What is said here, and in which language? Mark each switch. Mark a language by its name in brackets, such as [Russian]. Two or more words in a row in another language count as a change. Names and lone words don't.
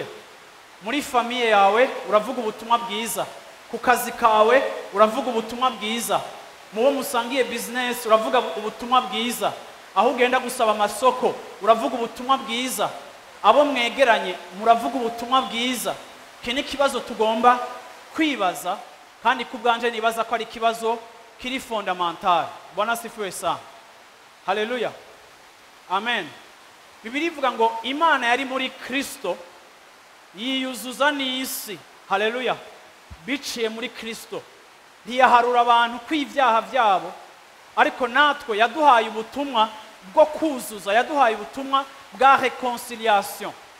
[Rundi] Muri famiye yawe uravuga ubutumwa bwiza, ku kazi kawe uravuga ubutumwa bwiza, mubo musangiye business uravuga ubutumwa bwiza, aho ugenda gusaba amasoko uravuga ubutumwa bwiza, abo mwegeranye muravuga ubutumwa bwiza. Kini kibazo tugomba kwibaza, kandi kubwanje nibaza ko ari kibazo kiri fondamentale. [Swahili] Bwana sifiwe sana. Haleluya. [Rundi] Amen. Bibiri ivuga ngo Imana yari muri Kristo yiyuzuza n'isi. Haleluya. Biciye muri Kristo ntiyaharura abantu kw'ivyaha vyabo, ariko natwe yaduhaye ubutumwa bwo kuzuza, yaduhaye ubutumwa bwa réconciliation.